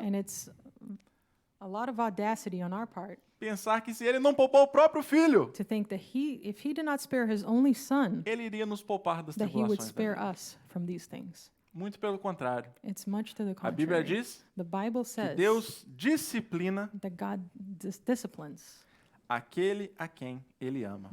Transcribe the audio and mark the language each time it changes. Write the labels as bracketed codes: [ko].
[en] And it's a lot of audacity on our part [pt] pensar que se Ele não poupou o próprio Filho, [en] to think that if He did not spare His only Son, [pt] Ele iria nos poupar das [en] that He would [pt] tribulações da [en] spare [pt] vida. [en] us from these things. [pt] Muito pelo contrário. [en] It's much to the [pt] A Bíblia [en] contrary. [pt] diz [en] The Bible [pt] que [en] says [pt] Deus disciplina [en] that God disciplines [pt] aquele a quem Ele ama.